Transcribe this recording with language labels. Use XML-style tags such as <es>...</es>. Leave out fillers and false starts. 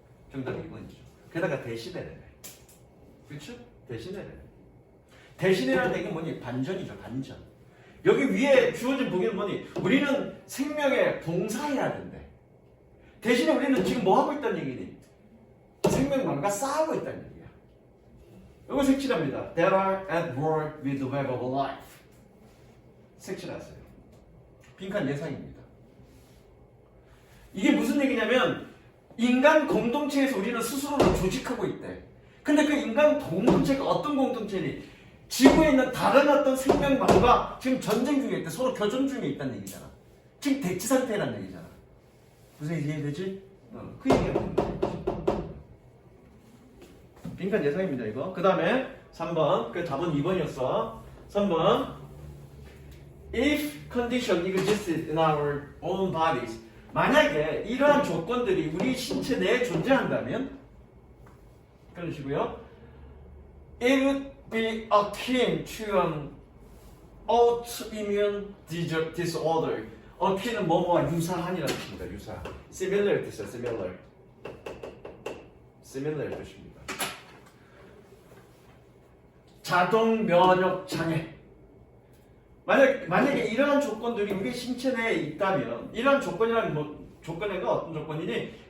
<ko>정답이 2번이죠. 게다가 대신해래. 그렇죠? 대신해래. 대신이라는 얘기는 뭐니? 반전이죠 반전. 여기 위에 주어진 보기는 뭐니? 우리는 생명에 봉사해야 된대. 대신에 우리는 지금 뭐 하고 있다는 얘기니? 생명망과 싸우고 있다는 얘기야. 이거 색칠합니다.</ko> <en>That are at war with the web of life.</en> <ko>색칠하세요. 빈칸 예상입니다. 이게 무슨 얘기냐면 인간 공동체에서 우리는 스스로를 조직하고 있대. 근데 그 인간 공동체가 어떤 공동체니? 지구에 있는 다른 어떤 생명망과 지금 전쟁 중에 있대. 서로 교전 중에 있다는 얘기잖아. 지금 대치 상태라는 얘기잖아. 무슨 얘기 이해되지? 그 얘기하는 거야. 빈칸 예상입니다 이거. 그 다음에 3번. 그 답은 2번이었어. 3번.</ko> <en>If condition existed in our own bodies.</en> <ko>만약에 이러한 조건들이 우리 신체 내에 존재한다면 끊으시고요.</ko> <en>It would be akin to an autoimmune disorder.</en> <ko>akin은 뭐뭐와 유사한이라는 뜻입니다. 유사. similar 뜻이에요. similar 뜻입니다. 자동 면역 장애. 만약에 이러한 조건들이 우리 신체 내에 있다면 이러한 조건이란 조건이가 어떤 조건이니?</ko>